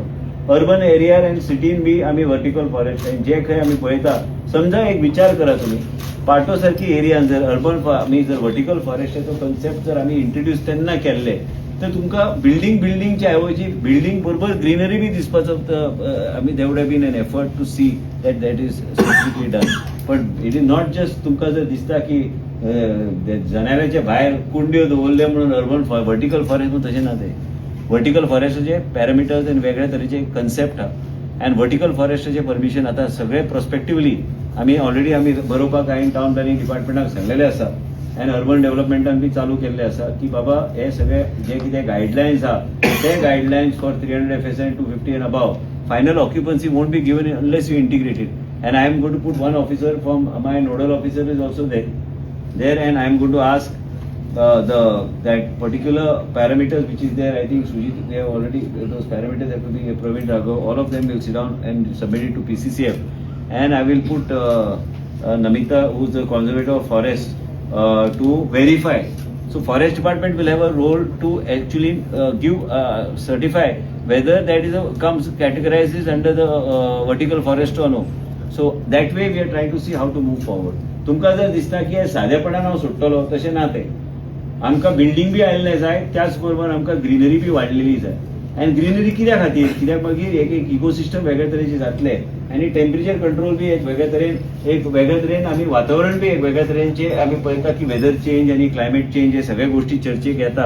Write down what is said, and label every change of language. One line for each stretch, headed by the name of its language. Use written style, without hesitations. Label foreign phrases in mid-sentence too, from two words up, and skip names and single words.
Konkani: अर्बन एरियार आनी सिटीन बी आमी
English: vertical forest
Konkani: जे खंय आमी पळयता. समजा एक विचार करा तुमी पाटो सारकी एरियान जर अर्बन आमी जर वर्टिकल फॉरेस्टाचो कॉन्सेप्ट जर आमी इंट्रोड्यूस तेन्ना केल्ले तर तुमकां बिल्डिंगच्या ऐवजी बिल्डिंग बरोबर ग्रीनरी बी दिसपाचो आमी
English: they would have been an effort to see that is specifically done. but it is not just
Konkani: तुमकां जर दिसता की जनावरांच्या भायर कुंड्यो दवरले म्हणून
English: urban vertical forest
Konkani: म्हणून तशें ना. ते वर्टिकल फॉरेस्टाचे पॅरामिटर्स आनी वेगळे तरेचे कन्सेप्ट आहा आनी वर्टिकल फॉरेस्टाचे परमिशन आतां सगळे प्रोस्पेक्टिवली आमी ऑलरेडी आमी बरोवपाक हांवें टावन प्लॅनिंग डिपार्टमेंटाक सांगलेले आसा आनी अर्बन डेव्हलपमेंटान बी चालू केल्ले आसा की बाबा हे सगळे जे कितें गायडलायन्स आहा ते गायडलायन्स
English: for 300 FSI and 250 and above final occupancy won't be given unless you integrate it. And I am going to put one officer from my nodal officer is also there and I am going to ask that particular parameters which is there. I think Sujit, they have already those parameters have to be Praveen Raghav, all of them will sit down and submit it to PCCF and I will put Namita, who is the conservator of forest, to verify. So forest department will have a role to actually certify whether that is comes categorizes under the vertical forest or no. So that way we are trying to see how to move forward.
Konkani: तुमकां जर दिसता की सादेपणान हांव सुट्टलो तशें ना. ते आमकां बिल्डींग बी आयिल्ले जाय त्याच बरोबर आमकां ग्रीनरी बी वाडलेली जाय. आनी ग्रीनरी कित्या खातीर? कित्याक मागीर एक इकोसिस्टम वेगळे तरेचे जातले आनी टेम्परेचर कंट्रोल बी एक वेगळे तरेन आमी वातावरण बी एक वेगळ्या तरेचे आमी पळयता की
English: weather change
Konkani: आनी
English: climate change
Konkani: हे सगळे गोष्टी चर्चेक येता.